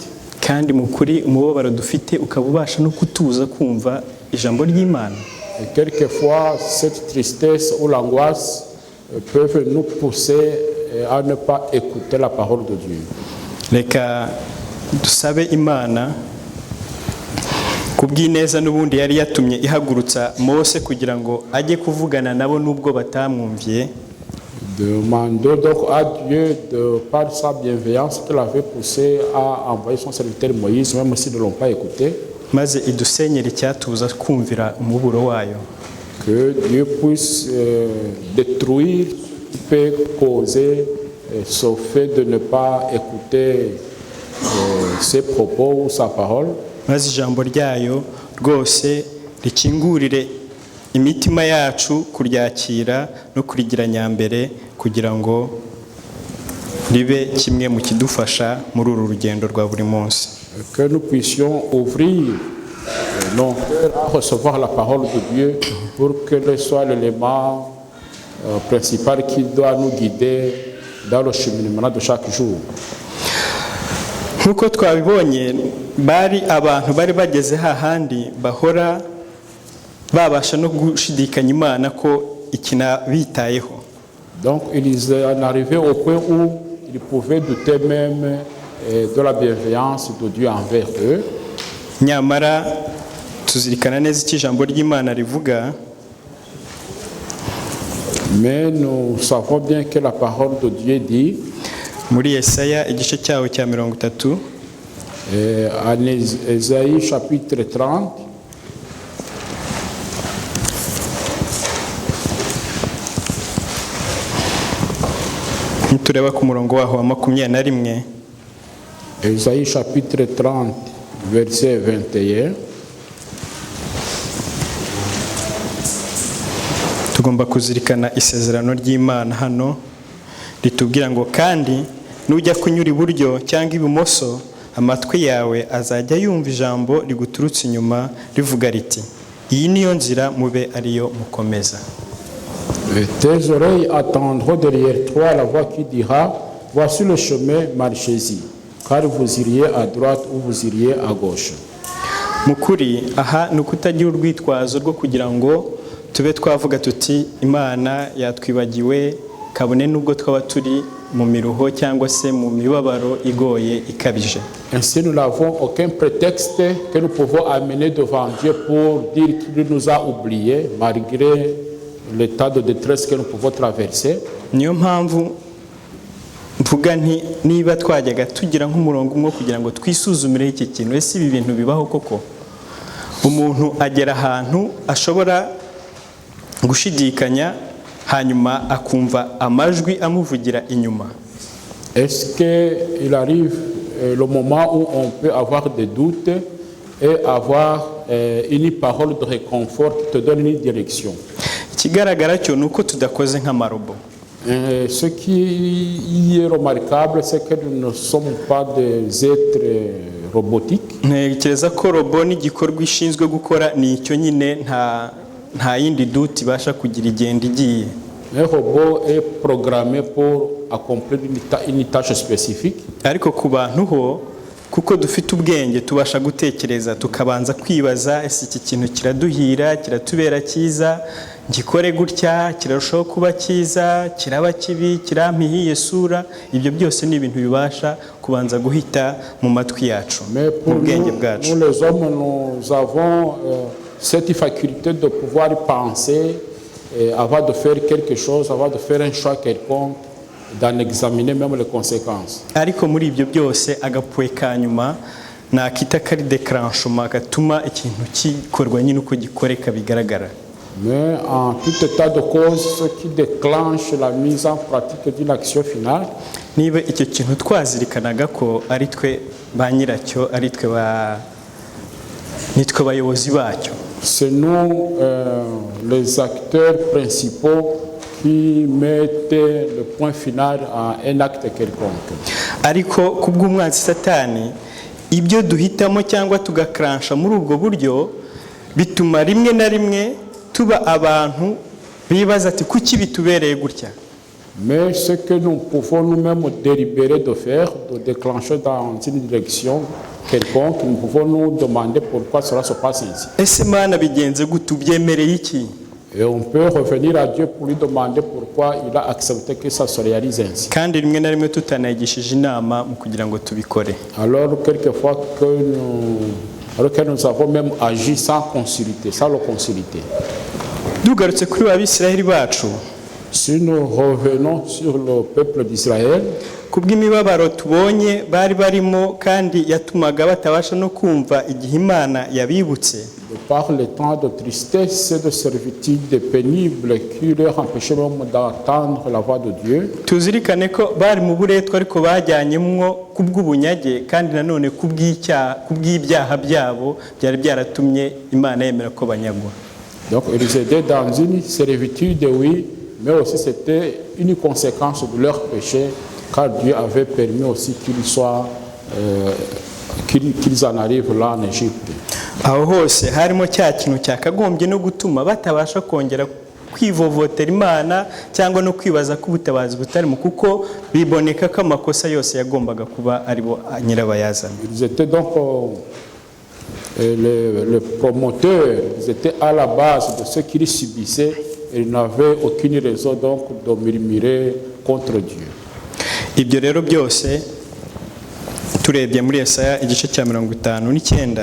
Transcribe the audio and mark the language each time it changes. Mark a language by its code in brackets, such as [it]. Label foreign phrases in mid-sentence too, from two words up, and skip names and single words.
[rw] Kandi mukuri umubabaro dufite ukaba ubasha no kutuza kumva ijambo ry'Imana. [fr] Et quelquefois cette tristesse ou l'angoisse peuvent nous pousser à ne pas écouter la parole de Dieu. [rw] Reka dusabe Imana kubw'ineza n'ubundi yari yatumye ihagurutsa Mose kugira ngo ajye kuvugana nabo nubwo batamwumviye. [fr] Demandons donc à Dieu, de par sa bienveillance, qu'il avait poussé à envoyer son serviteur Moïse, même s'ils ne l'ont pas écouté. [rw] Maze idusenyera icyatubuza kumvira umuburo wayo. [fr] Que Dieu puisse détruire, peut causer ce fait de ne pas écouter ses propos ou sa parole. [rw] Maze ijambo ryayo rwose rikingurire imitima yacu kuryakira no kurigira nyambere kugira ngo ribe kimwe mu kidufasha muri uru rugendo rwa buri munsi. [fr] Que nous puissions ouvrir nos cœurs à recevoir la parole de Dieu pour que soit l'élément principal qui doit nous guider dans le cheminement de chaque jour. [rw] Nkuko twabibonye, bari abantu bari bageze hahandi bahora babasha no gushidikanya Imana ko ikina bitayeho. [fr] Donc ils en arrivaient au point où ils pouvaient douter même de la bienveillance de Dieu envers eux. [rw] Nyamara tuzirikana neza icyo ijambo ry'Imana rivuga [fr] Mais nous savons bien que la parole de Dieu dit, [rw] muri Yesaya igice cyawo cya 30 [fr] en Ésaïe chapitre 30, [rw] tureba ku murongo waho wa 21, [fr] Ésaïe chapitre 30, verset 21, [rw] tugomba kuzirikana isezerano ry'Imana hano ritubwira ngo kandi nujya kunyura iburyo cyangwa ibumoso amatwi yawe azajya yumva ijambo riguturutse inyuma rivuga riti iyi niyo nzira mube ariyo mukomeza. [fr] tes oreilles attendront derrière toi la voix qui dira, voici le chemin, marchez-y, car vous iriez à droite ou vous iriez à gauche. [rw] Mukuri aha ni ukutagira urwitwazo rwo kugira ngo tube twavuga tuti Imana yatwibagiwe kabone nubwo twaba turi mu miruho cyangwa se mu mibabaro igoye ikabije. [fr] Ainsi nous n'avons aucun prétexte que nous pouvons amener devant Dieu pour dire qu'il nous a oubliés malgré l'état de détresse que nous pouvons traverser. [rw] Niyo mpamvu mvuga nti niba twajyaga tugira nk'umurongo umwe kugira ngo twisuzumire iki kintu, ese ibi bintu bibaho koko? Umuntu agera ahantu ashobora gushidikanya hanyuma akumva amajwi amuvugira inyuma. [fr] Est-ce qu'il arrive le moment où on peut avoir des doutes et avoir une parole de réconfort qui te donne une direction? [rw] Ikigaragara cyo nuko tudakoze nk'amarobo. [fr] Ce qui est remarquable, c'est que nous ne sommes pas des êtres robotiques. [rw] Ntekereza ko robo n'igikorwa ishinzwe gukora ni icyo nyine nta yindi duti ibasha kugira igenda igiye. [fr] Un robot est programmé pour accomplir une tâche spécifique. [rw] Ariko ku bantu ho kuko dufite ubwenge tubasha gutekereza tukabanza kwibaza ese iki kintu kiraduhira kiratubera cyiza ngikore gutya kirarushaho kuba cyiza kiraba kibi kirampihiye sura. Ibyo byose ni ibintu bibasha kubanza guhita mu matwi yacu mu bwenge bwacu. [fr] Nous les hommes nous avons cette faculté de pouvoir penser avant de faire quelque chose, avant de faire un choix quelconque, d'en examiner même les conséquences. [rw] Ariko muri ibyo byose agapuwe kanyuma nakita kari déclenchement gatuma ikintu kikorwa nyine uko gikoreka bigaragara. [fr] Mais en tout état de cause, ce qui déclenche la mise en pratique d'une action finale, [rw] niba icyo kintu twazirikanaga ko ari twe ba nyiracyo ari twe nitwe bayobozi bacyo, [fr] c'est nous les acteurs principaux qui mettent le point final à un acte quelconque. [rw] Ariko kubw'umwanzi Satani ibyo duhitamo cyangwa tugakransha muri ubwo buryo bituma rimwe na rimwe tuba abantu bibaza ati kuki bitubereye gutya. [fr] Mais ce que nous pouvons nous-mêmes délibérer de faire, de déclencher dans une direction quelconque, nous pouvons nous demander pourquoi cela se passe ainsi. [rw] Ese Mana bigenze gute ubyemereye iki? [fr] Et on peut revenir à Dieu pour lui demander pourquoi il a accepté que ça se réalise ainsi. [rw] Kandi rimwe na rimwe tutanagishije inama mu kugira ngo tubikore. [fr] Alors quelquefois que nous avons même agi sans consulter, sans le consulter. [rw] Dugarutse kuri abisiraheli bacu, [fr] si nous revenons sur le peuple d'Israël, [rw] kubw'imibabaro tubonye bari barimo kandi yatumaga batabasha no kumva igihe Imana yabibutse, [fr] par les temps de tristesse et de servitude pénible qui leur empêchaient même d'entendre la voix de Dieu. [rw] Tuzirikane ko bari mu buretwa ariko bajyanyemwo kubw'ubunyage kandi nanone kubw'ibyaha byabo byari byaratumye Imana yemera ko banyagwa. [fr] Donc ils étaient dans une servitude, oui, mais aussi c'était une conséquence de leur péché, car Dieu avait permis aussi qu'ils en arrivent là en Égypte. [rw] Aho hose harimo cya kintu cyakagombye no gutuma batabasha kongera kwivovotera Imana cyangwa no kwibaza ko ubutabazi butarimo kuko biboneka ko amakosa yose yagombaga kuba aribo nyirabayazana. [fr] Ils étaient donc les promoteurs, ils étaient à la base de ce qu'ils subissaient et ils n'avaient aucune raison donc de murmurer contre Dieu. [rw] Ibyo rero byose turebye muri Yesaya igice cya 59.